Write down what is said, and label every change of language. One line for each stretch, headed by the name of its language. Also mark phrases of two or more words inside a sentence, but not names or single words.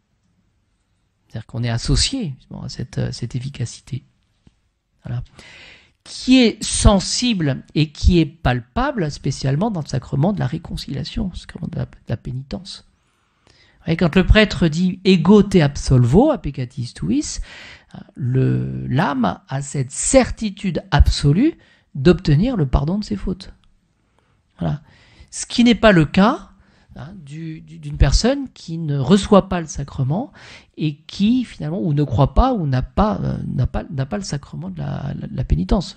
French: C'est-à-dire qu'on est associé à cette efficacité. Voilà. qui est sensible et qui est palpable, spécialement dans le sacrement de la réconciliation, le sacrement de la pénitence. Et quand le prêtre dit
Latin: « ego te absolvo, a peccatis tuis »,
French: l'âme a cette certitude absolue d'obtenir le pardon de ses fautes. Voilà. Ce qui n'est pas le cas d'une personne qui ne reçoit pas le sacrement et qui finalement ou ne croit pas ou n'a pas le sacrement de la pénitence.